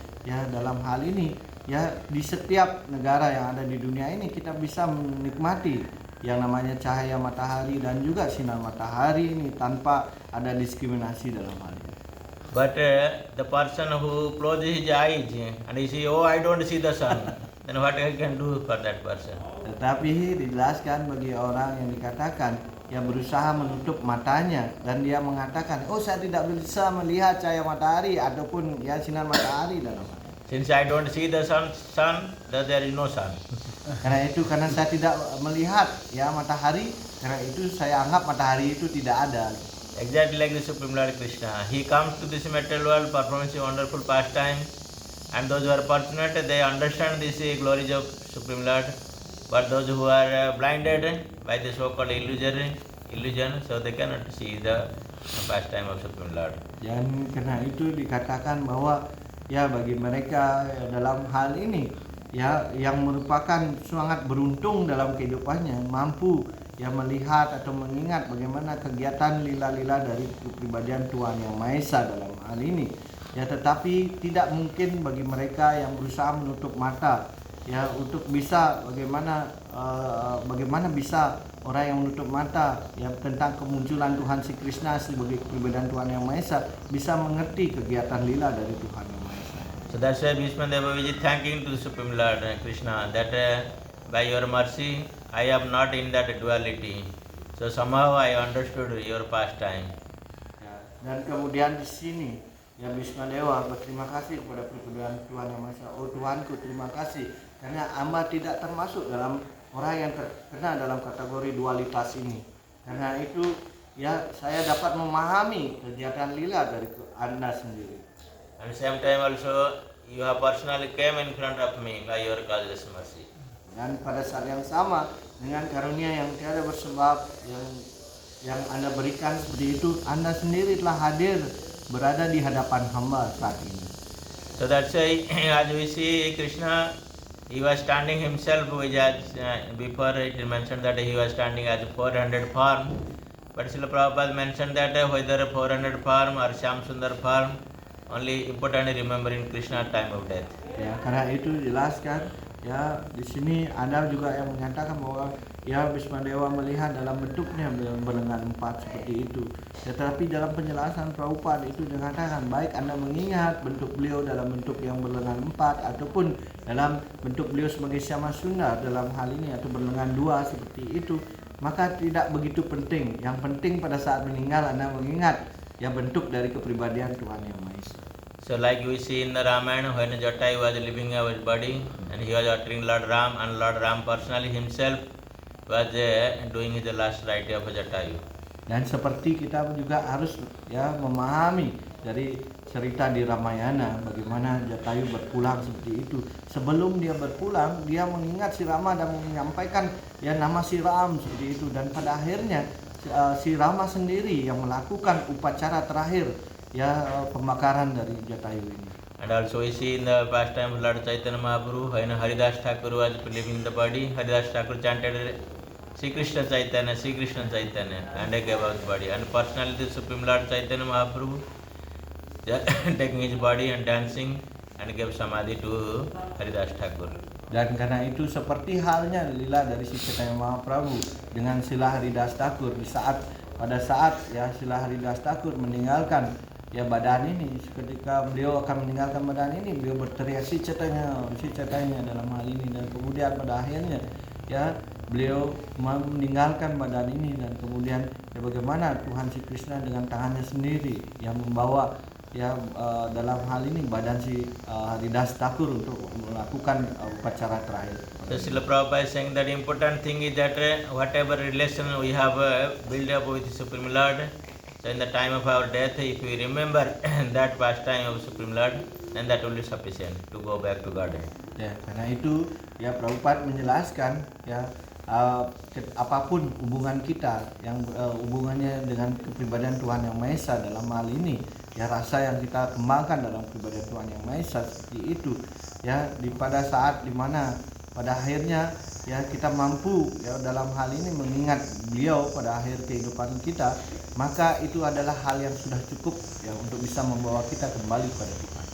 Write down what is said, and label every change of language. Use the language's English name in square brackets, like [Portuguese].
[Indonesian] Dalam hal ini di setiap negara yang ada di dunia ini kita bisa menikmati yang namanya cahaya matahari dan juga sinar matahari ini tanpa ada diskriminasi dalam hal ini. [English] But the person who closes his eyes and he says, "Oh, I don't see the sun," then what I can do for that person? [Indonesian] Tetapi dijelaskan bagi orang yang dikatakan yang berusaha menutup matanya dan dia mengatakan, oh saya tidak bisa melihat cahaya matahari ataupun ya sinar matahari dalam. [English] Since I don't see the sun, then there is no sun. [Indonesian] Karena saya tidak melihat ya matahari, karena itu saya anggap matahari itu tidak ada. [English] Exactly like the Supreme Lord Krishna. He comes to this material world, performs a wonderful pastime, and those who are fortunate, they understand this glories of Supreme Lord. But those who are blinded by the so-called illusion, so they cannot see the pastime of Supreme Lord. [Indonesian] Dan karena itu dikatakan bahwa ya bagi mereka dalam hal ini ya yang merupakan sangat beruntung dalam kehidupannya mampu ya melihat atau mengingat bagaimana kegiatan lila-lila dari kepribadian Tuhan Yang Maha Esa dalam hal ini. Ya tetapi tidak mungkin bagi mereka yang berusaha menutup mata ya untuk bisa bagaimana bisa orang yang menutup mata ya tentang kemunculan Tuhan Sri Krishna sebagai kepribadian Tuhan Yang Maha Esa bisa mengerti kegiatan lila dari Tuhan Yang Maha Esa. [English] So that's why Bhishma Deva is thanking to the Supreme Lord Krishna that by your mercy I am not in that duality. So somehow I understood your pastime. [Indonesian] Ya, dan kemudian di sini ya Bhishma Dewa berterima kasih kepada kepribadian Tuhan Yang Maha Esa. Oh Tuhanku, terima kasih karena hamba tidak termasuk dalam orang yang terkena dalam kategori dualitas ini. Karena itu ya saya dapat memahami kegiatan lila dari Anda sendiri. [English] And same time also you have personally came in front of me by your causeless mercy. [Indonesian] Dan pada saat yang sama dengan karunia yang tiada bersebab yang Anda berikan seperti itu, Anda sendiri telah hadir berada di hadapan hamba saat ini. [English] So that's why as we see Krishna, he was standing himself, which as before it is mentioned that he was standing as 400 form. But Srila Prabhupada mentioned that whether 400 form or Shyam Sundar form, only important remembering Krishna time of death. [Indonesian] Ya, karena itu jelaskan ya di sini Anda juga yang menyatakan bahwa ya Bhishma Dewa melihat dalam bentuknya berlengan 4 seperti itu. Tetapi dalam penjelasan Prabhupada itu dikatakan baik Anda mengingat bentuk beliau dalam bentuk yang berlengan 4 ataupun dalam bentuk beliau sebagai Syama Sundar dalam hal ini atau berlengan 2 seperti itu, maka tidak begitu penting. Yang penting pada saat meninggal Anda mengingat ya bentuk dari kepribadian Tuhan Yang Maha Esa. [English] So like we see in the Ramayana when Jatayu was leaving his body and he was uttering Lord Ram, and Lord Ram personally himself was doing his last rite of Jatayu. [Indonesian] Dan seperti kita juga harus ya memahami dari cerita di Ramayana bagaimana Jatayu berpulang seperti itu. Sebelum dia berpulang, dia mengingat si Rama dan menyampaikan ya nama si Ram seperti itu, dan pada akhirnya si Rama sendiri yang melakukan upacara terakhir ya pembakaran dari Jatayu ini. [English] And also we see in the pastime of Lord Chaitanya Mahaprabhu when Haridas Thakur was leaving the body, Haridas Thakur chanted Sri Krishna Chaitanya, and he gave out the body. And personally the Supreme Lord Chaitanya Mahaprabhu taking his body and dancing and gave samadhi to Haridas Thakur. [Indonesian] Dan karena itu seperti halnya lila dari Sri Chaitanya Mahaprabhu dengan Srila Haridas Thakur pada saat ya Srila Haridas Thakur meninggalkan ya badan ini, ketika beliau akan meninggalkan badan ini, beliau berteriak Sri Chaitanya dalam hal ini, dan kemudian pada akhirnya ya beliau meninggalkan badan ini, dan kemudian ya bagaimana Tuhan Sri Krishna dengan tangannya sendiri yang membawa ya dalam hal ini badan si Haridas Thakur untuk melakukan upacara terakhir. [English] So Srila Prabhupada is saying that the important thing is that whatever relation we have built up with the Supreme Lord, so in the time of our death, if we remember that pastime of Supreme Lord, then that will be sufficient to go back to Godhead. [Indonesian] Ya, karena itu ya Prabhupada menjelaskan ya apapun hubungan kita yang hubungannya dengan kepribadian Tuhan Yang Maha Esa dalam hal ini, ya rasa yang kita kembangkan dalam kepribadian Tuhan Yang Maha Esa seperti itu, ya pada saat dimana pada akhirnya ya kita mampu ya dalam hal ini mengingat beliau pada akhir kehidupan kita, maka itu adalah hal yang sudah cukup ya untuk bisa membawa kita kembali pada Tuhan.